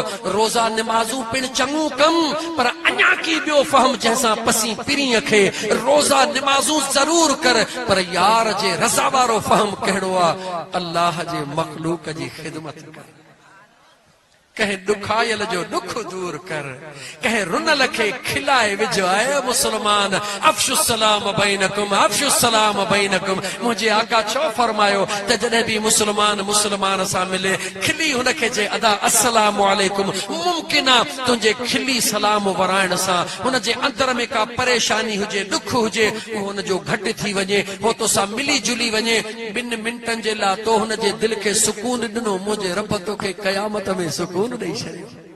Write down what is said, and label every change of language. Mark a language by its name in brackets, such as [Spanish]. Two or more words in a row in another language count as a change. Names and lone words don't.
[Sindhi] रोज़ा निमाज़ूं पिण चङो कम, पर अञा की ॿियो फहम जंहिंसां पसी पिरीअ खे रोज़ा निमाज़ूं ज़रूर कर, पर यार जे रज़ा वारो फहम कहिड़ो आ? अल्लाह जे मख़लूक जी ख़िदमत कर, कहे ॾुखायल जो ॾुख दूर कर, कहे रुनल खे खिलाए विझो। ऐ मुसलमान, [Arabic] أفشوا السلام بينكم، أفشوا السلام بينكم. [Sindhi] मुंहिंजे आका छो फरमायो त जॾहिं बि मुसलमान मुसलमान सां मिले, खिली हुनखे जे अदा [Arabic] السلام عليكم. [Sindhi] मुमकिन आहे तुंहिंजे खिली सलाम वराइण सां हुन जे अंदर में का परेशानी हुजे, ॾुख हुजे, उहो हुन जो घटि थी वञे, हो तोसां मिली जुली वञे। 2 मिंटनि जे लाइ तो हुन जे दिलि खे सुकून ॾिनो, मुंहिंजे रब तोखे क़यामत में सुकून ॾेई छॾियो।